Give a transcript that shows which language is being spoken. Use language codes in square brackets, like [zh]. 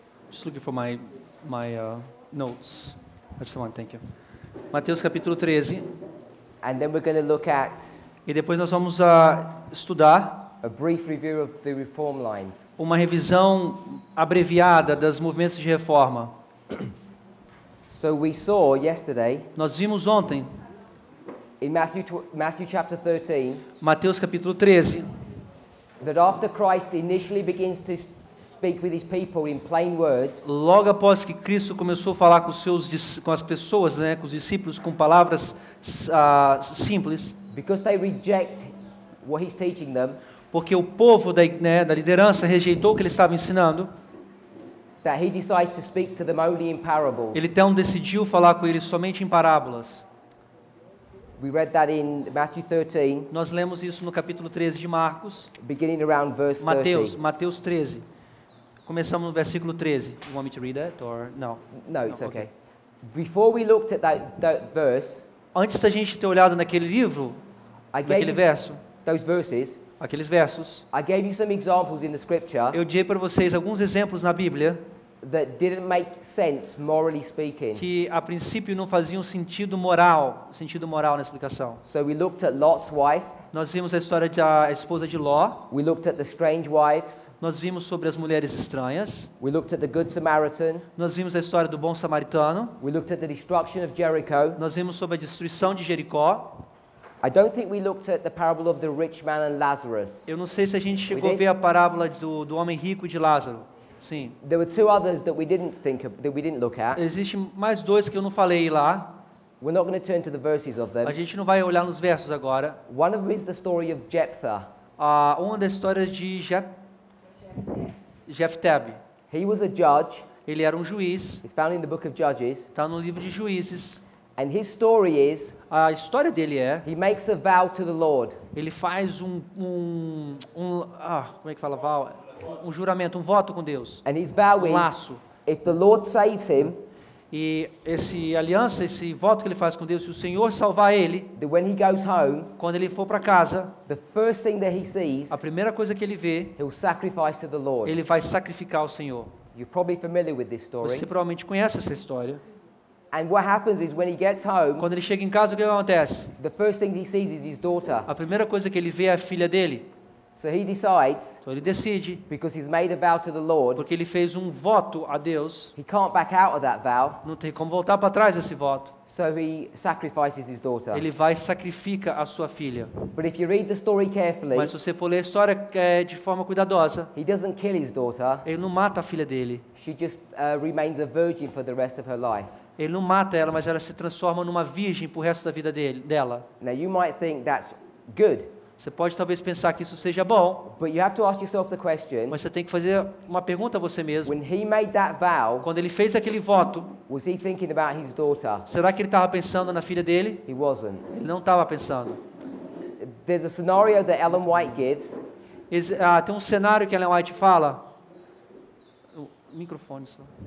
[en] Just looking for my notes. That's the one, thank you. [pt] Mateus capítulo 13. [en] And then we're going to look at [pt] E depois nós vamos estudar [en] a brief review of the reform lines. [pt] uma revisão abreviada dos movimentos de reforma. [en] So we saw yesterday [pt] Nós vimos ontem, [en] in Matthew chapter 13, [pt] Mateus capítulo 13, [en] that after Christ initially begins to speak with his people in plain words, [pt] logo após que Cristo começou a falar com as pessoas, né, com os discípulos, com palavras simples, [en] because they reject what he's teaching them, [pt] porque o povo da liderança rejeitou o que ele estava ensinando, [en] that he decides to speak to them only in parables. [pt] ele então decidiu falar com eles somente em parábolas. [en] We read that in Matthew 13, [pt] Nós lemos isso no capítulo 13 de Marcos, [en] beginning around verse 30. [pt] Mateus 13. Começamos no versículo 13. [en] You want me to read that or no? No, it's No, okay. Before we looked at that verse, [pt] Antes da gente ter olhado naquele livro, [en] I [pt] naquele [en] gave you [pt] verso, [en] those verses. [pt] aqueles versos, [en] I gave you some examples in the scripture [pt] eu dei para vocês alguns exemplos na Bíblia [en] that didn't make sense morally speaking. [pt] que a princípio não faziam sentido moral na explicação. [en] So we looked at Lot's wife, [pt] Nós vimos a história da esposa de Ló, [en] we looked at the strange wives, [pt] nós vimos sobre as mulheres estranhas, [en] we looked at the good Samaritan, [pt] nós vimos a história do bom samaritano, [en] we looked at the destruction of Jericho. [pt] nós vimos sobre a destruição de Jericó. [en] I don't think we looked at the parable of the rich man and Lazarus. [pt] Eu não sei se a gente chegou a ver a parábola do homem rico e de Lázaro. Sim. [en] There were two others that we didn't look at. [pt] Existem mais dois que eu não falei lá. [en] We're not going to turn to the verses of [pt] A [en] them. [pt] gente não vai olhar nos versos agora. [en] One of them is the story of Jephthah. [pt] Uma das histórias de Jefté. [en] He was a judge. [pt] Ele era um juiz. [en] It's found in the book of Judges. [pt] Está no livro de Juízes. [en] And his story is, [pt] A história dele [en] he makes a vow to the Lord. [pt] ele faz como é que fala vow? Um juramento, um voto com Deus. [en] And his vow [pt] Um [en] is, [pt] laço. [en] if the Lord saves him, [pt] E esse voto que ele faz com Deus, se o Senhor salvar ele, [en] that when he goes home, [pt] quando ele for para casa, [en] the first thing that he sees, [pt] a primeira coisa que ele vê, [en] he'll sacrifice to the Lord. [pt] ele vai sacrificar ao Senhor. [en] You're probably familiar with this story. [pt] Você provavelmente conhece essa história. [en] And what happens is when he gets home, [pt] Quando ele chega em casa, o que acontece? [en] the first thing he sees is his daughter. [pt] A primeira coisa que ele vê é a filha dele. [en] So he decides, [pt] Então ele decide, [en] because he's made a vow to the Lord, [pt] porque ele fez um voto a Deus, [en] he can't back out of that vow, [pt] não tem como voltar para trás desse voto. [en] so he sacrifices his daughter. [pt] Ele vai e sacrifica a sua filha. [en] But if you read the story carefully, [pt] Mas se você for ler a história de forma cuidadosa, [en] he doesn't kill his daughter. [pt] ele não mata a filha dele. [en] She just remains a virgin for the rest of her life. [pt] Ele não mata ela, mas ela se transforma numa virgem pro resto da vida dela. [en] Now you might think that's good, [pt] Você pode talvez pensar que isso seja bom, [en] but you have to ask yourself the question, [pt] mas você tem que fazer uma pergunta a você mesmo. [en] when he made that vow, [pt] Quando ele fez aquele voto, [en] was he thinking about his daughter? [pt] será que ele estava pensando na filha dele? [en] He wasn't. [pt] Ele não estava pensando. [en] There's a scenario that Ellen White gives, [pt] Tem um cenário que Ellen White fala. O microfone só.